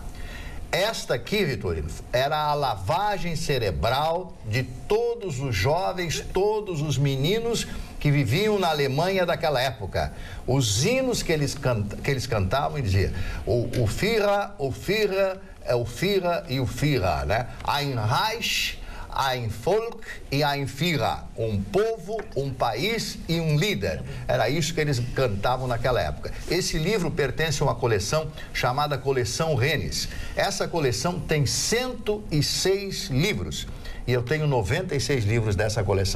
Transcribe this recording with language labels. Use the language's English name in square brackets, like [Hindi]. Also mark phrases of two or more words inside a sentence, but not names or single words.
[Portuguese] Esta aqui, Vitorino, era a lavagem cerebral de todos os jovens, todos os meninos que viviam na Alemanha daquela época. Os hinos que eles cantavam e diziam: o Führer, o Führer, o Führer e o Führer, né? [German] Ein Reich, ein Volk e ein Führer. [Portuguese] Um povo, um país e um líder. Era isso que eles cantavam naquela época. Esse livro pertence a uma coleção chamada Coleção Rennes. Essa coleção tem 106 livros. E eu tenho 96 livros dessa coleção.